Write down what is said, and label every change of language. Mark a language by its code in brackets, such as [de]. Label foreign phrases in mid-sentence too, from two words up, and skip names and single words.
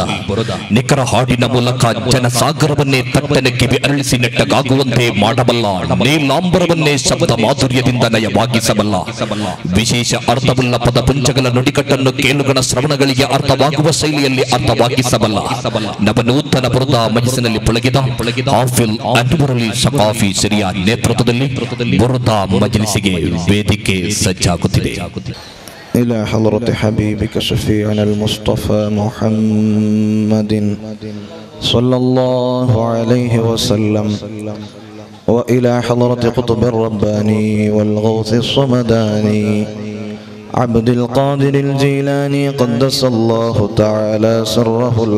[kn] ನಿಖರ ಹಾಡಿನ ಮೂಲಕ ಜನಸಾಗರವನ್ನೇ ತಟ್ಟನೆ ಕಿವಿ ಅರಳಿಸಿ ನೆಟ್ಟಗಾಗುವಂತೆ ಮಾಡಬಲ್ಲ ನೀಲಾಂಬರವನ್ನೇ ಶಬ್ದ ಮಾಧುರ್ಯದಿಂದ ನಯವಾಗಿಸಬಲ್ಲ ವಿಶೇಷ ಅರ್ಥವುಳ್ಳ ಪದಪುಂಜಗಳ ನುಡಿಕಟ್ಟನ್ನು ಕೇಳುಗಣ ಶ್ರವಣಗಳಿಗೆ ಅರ್ಥವಾಗುವ ಶೈಲಿಯಲ್ಲಿ ಅರ್ಥವಾಗಿಸಬಲ್ಲ ನವನೂತನ ಬುರದಾ ಮಜಲಿಸಿನಲ್ಲಿ ಪಳಗಿದ ಹಾಫಿಲ್ ಅನ್ವರ್ ಅಲಿ ಸಕಾಫಿ ಸಿರಿಯ ನೇತೃತ್ವದಲ್ಲಿ ಬುರದಾ ಮಜಲಿಸಿಗೆ ವೇದಿಕೆ ಸಜ್ಜಾಗುತ್ತಿದೆ. [ar] إلى حضرة حبيبك شفيعنا المصطفى محمد صلى الله عليه وسلم وإلى حضرة قطب الرباني والغوث الصمداني عبد القادر الجيلاني قدس الله تعالى سره